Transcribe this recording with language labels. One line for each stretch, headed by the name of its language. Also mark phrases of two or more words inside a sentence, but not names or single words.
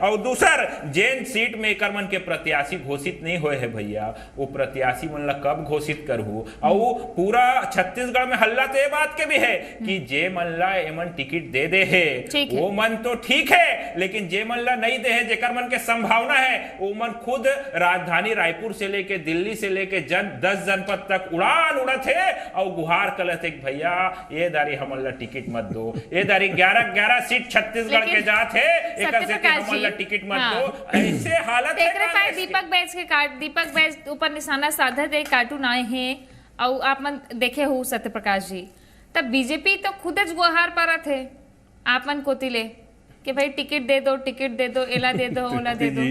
Chhattisgarhi: और दूसर जेन सीट में एकर मन के प्रत्याशी घोषित नहीं हुए है भैया, वो प्रत्याशी मन ला कब घोषित करहु। और पूरा छत्तीसगढ़ में हल्ला तो ये बात के भी है कि जे मन ला एमन टिकट दे दे है वो मन तो ठीक है, लेकिन जे मन ला नहीं दे है, जेकर मन के संभावना है, वो मन खुद राजधानी रायपुर से लेके दिल्ली से लेके 10 जनपद तक उड़ान उड़त है और गुहार कलत है भैया ये दारी हमन ला टिकट मत दो, ये दारी 11 सीट छत्तीसगढ़ के जात है, एकर से हमन ला टिकट मत दो। ऐसे हालत है। दीपक बैच ऊपर निशाना साधा दे कार्टून आए हैं और आप मन देखे हो सत्यप्रकाश जी, तब बीजेपी तो खुद ज गुहार परत है आप मन कोतिले कि भाई टिकट दे दो, एला दे दो, ओला दे दो।